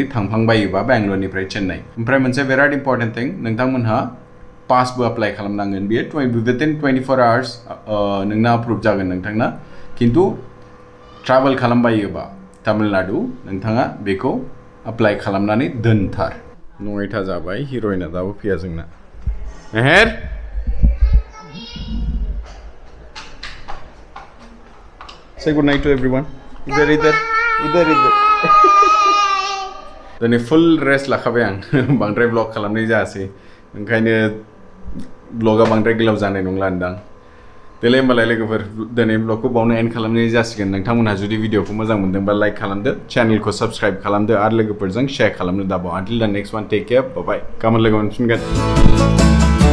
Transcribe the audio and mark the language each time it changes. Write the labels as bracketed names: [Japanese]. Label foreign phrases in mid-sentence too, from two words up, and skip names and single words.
[Bodo] थांफ्लांबायोबा बेंगलुरुनिफ्राय चेन्नाइ ओमफ्राय मोनसे बिराद [English] important thing [Bodo] नोंथांमोनहा पासबो एप्लाइ खालामनांगोन बेयो [English] within 24 hours [Bodo] नोंना अप्रुभ जागोन नोंथांना खिन्थु ट्राभेल खालामबायोबा तामिलनाडु नोंथाङा बेखौ एप्लाइ खालामनानै दोनथार 9टा जाबाय हिर'इना दाबो फैया जोंना मेहेर [English] Say good night to everyone. [Bodo] इधर दिनै [English] full rest [Bodo] लाखाबाय आं बांद्राय ब्लग खालामनाय जायासै ओंखायनो ब्लगा बांद्राय गोलाव जानाय नंला होनदां देलाय होमबालाय लोगोफोर दिनै ब्लगखौ बावनो एन्ड खालामनाय जासिगोन नोंथांमोनहा जुदि भिडिअखौ मोजां मोनदोंबा लाइक खालामदो चेनेलखौ साबस्क्राइब खालामदो आरो लोगोफोरजों शेयार खालामनो दाबाव [English] until the next one take care bye bye [Bodo] गाबोन लोगो मोनफिनगोन